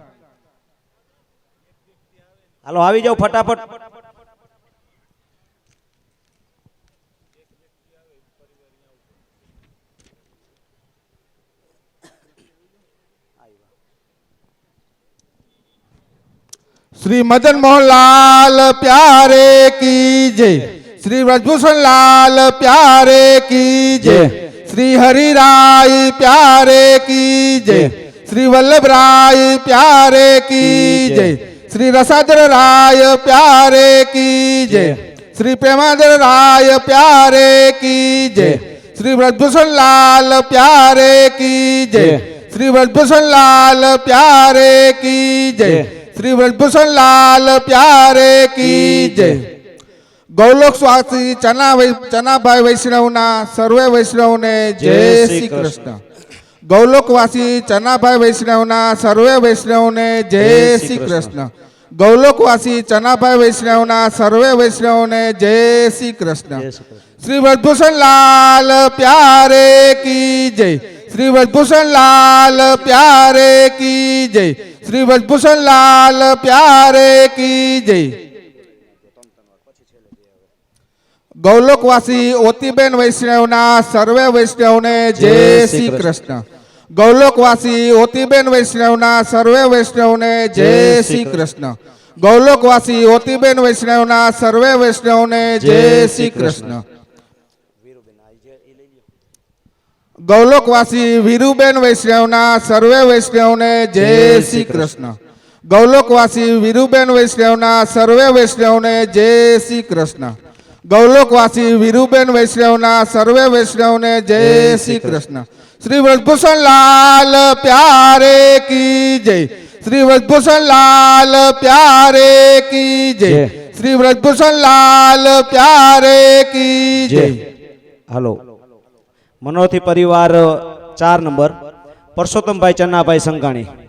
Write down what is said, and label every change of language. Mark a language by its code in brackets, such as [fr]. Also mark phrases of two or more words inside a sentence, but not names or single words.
[gu] हालो આવી જાઓ ફટાફટ [hi] श्री मदन मोहन लाल प्यारे की जय श्री ब्रजभूषण लाल प्यारे की जय श्री हरि राय प्यारे की जय श्री वल्लभ राय प्यारे की जय श्री रसाद्र राय प्यारे की जय श्री प्रेमाद्र राय प्यारे की जय श्री ब्रजभूषण लाल प्यारे की जय श्री ब्रजभूषण लाल प्यारे की जय श्री ब्रजभूषण लाल प्यारे की जय [gu] ગૌલોકવાસી ચનાભાઈ વૈષ્ણવના સર્વે વૈષ્ણવને જય શ્રી કૃષ્ણ ગૌલોકવાસી ચનાભાઈ વૈષ્ણવના સર્વે વૈષ્ણવને જય શ્રી કૃષ્ણ ગૌલોકવાસી ચનાભાઈ વૈષ્ણવના સર્વે વૈષ્ણવને જય શ્રી કૃષ્ણ [hi] श्री ब्रजभूषण लाल प्यारे की जय श्री ब्रजभूषण लाल प्यारे की जय श्री ब्रजभूषण लाल प्यारे की जय [gu] ગૌલોકવાસી ઓતીબેન વૈષ્ણવના સર્વે વૈષ્ણવને જય શ્રી કૃષ્ણ ગૌલોકવાસી ઓતીબેન વૈષ્ણવના સર્વે વૈષ્ણવને જય શ્રી કૃષ્ણ ગૌલોકવાસી ઓતીબેન વૈષ્ણવના સર્વે વૈષ્ણવને જય શ્રી કૃષ્ણ ગૌલોકવાસી વીરુબેન વૈષ્ણવના સર્વે વૈષ્ણવને જય શ્રી કૃષ્ણ ગૌલોકવાસી વીરુબેન વૈષ્ણવના સર્વે વૈષ્ણવને જય શ્રી કૃષ્ણ ગૌલોકવાસી વીરુબેન વૈષ્ણવના સર્વે વૈષ્ણવને જય શ્રી કૃષ્ણ [hi] श्री ब्रजभूषण लाल प्यारे की जय श्री ब्रजभूषण लाल प्यारे की जय श्री ब्रजभूषण लाल प्यारे की जय [gu] હેલો મનોરથી પરિવાર 4 નંબર પરસોત્તમ ભાઈ ચન્ના ભાઈ સંઘાણી